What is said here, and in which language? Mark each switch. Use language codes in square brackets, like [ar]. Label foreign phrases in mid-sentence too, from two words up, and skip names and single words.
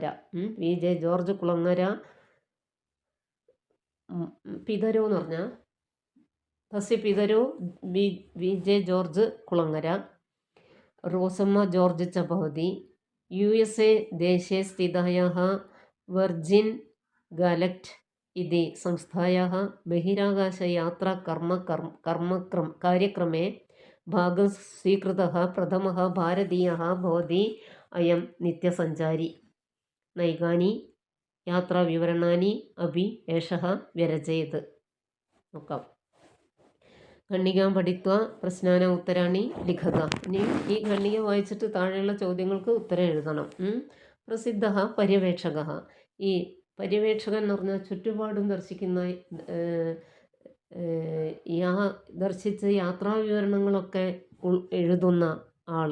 [sa] വി ജെ ജോർജ് കുളങ്ങര പിതരോ [ml] എന്ന് പറഞ്ഞാൽ [sa] തസ്യ പിതരോ വി ജെ ജോർജ് കുളങ്ങര, റോസമ്മ ജോർജ് ച ഭവതി. USA ദേശേ സ്ഥിതായാः വെർജിൻ ഗാലക്റ്റ് इति संस्थायाः बहिराकाशयात्रा कार्यक्रमे भागं स्वीकृतः प्रथमः भारतीयः भवति अयं नित्यसञ्चारी. नैकानि यात्राविवरणानि अपि एषः व्यरचयत्. [ml] നോക്കാം. [sa] ഖണ്ഡികാം പഠിത്വ പ്രശ്നാന ഉത്തരാണി ലിഖത. [ml] ഇനി ഈ ഖണ്ഡിക വായിച്ചിട്ട് താഴെയുള്ള ചോദ്യങ്ങൾക്ക് ഉത്തരം എഴുതണം. [sa] പ്രസിദ്ധ പര്യവേക്ഷക. [ml] ഈ പര്യവേക്ഷകൻ എന്ന് പറഞ്ഞാൽ ചുറ്റുപാടും ദർശിക്കുന്ന ദർശിച്ച് യാത്രാവിവരണങ്ങളൊക്കെ എഴുതുന്ന ആൾ.